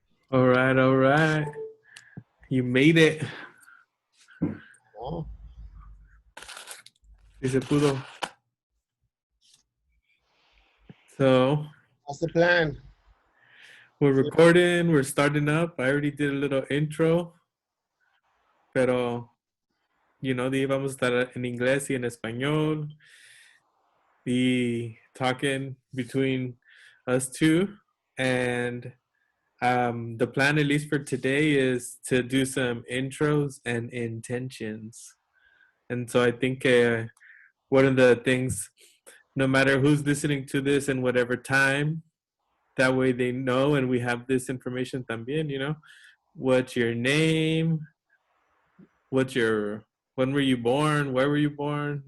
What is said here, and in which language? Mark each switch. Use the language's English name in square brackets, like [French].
[English] All right. You made it. Oh. [Spanish] Si se pudo. [English] So, What's the plan? we're recording, we're starting up. I already did a little intro. [Spanish] Pero, vamos a estar en inglés y en español. [English] Be talking between us two. And the plan, at least for today, is to do some intros and intentions. And so I think one of the things, no matter who's listening to this and whatever time, that way they know and we have this information [Spanish] también, [English] what's your name, when were you born, where were you born?